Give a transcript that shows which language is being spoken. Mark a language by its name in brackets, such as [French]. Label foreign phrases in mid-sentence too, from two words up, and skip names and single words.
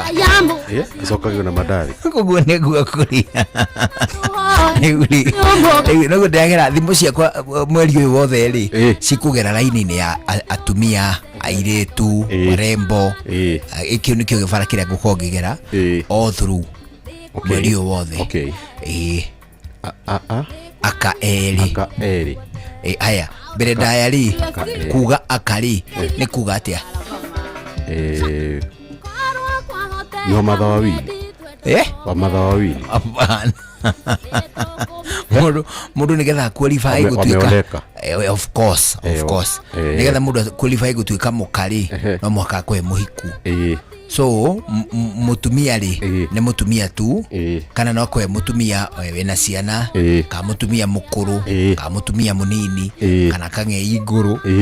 [Kikuyu] acokagio na madari koguo niguo kuria noguo ndagera thimũ ciakwa mweri ũyũ wothe rĩ cikũgera raini-inĩ ya atumia airĩtu rembo ikĩu nĩkĩo gĩbara kĩrĩa ngũkorwo ngĩgera [English] all through [Kikuyu] mweri ũyũ wothe akaeri aya mbere ndaya rĩ kuga akari nĩ kuga atĩa no matha wawili wamatha wawili mundu nigetha qualify gutuika [English] of course [Kikuyu] nigetha mundu qualify gutuika mukari no mwaka kwe muhiku so mutumia ri ni mutumia tu kana no kwe mutumia wena ciana ka mutumia mukuru ka mutumia munini kana kange iguru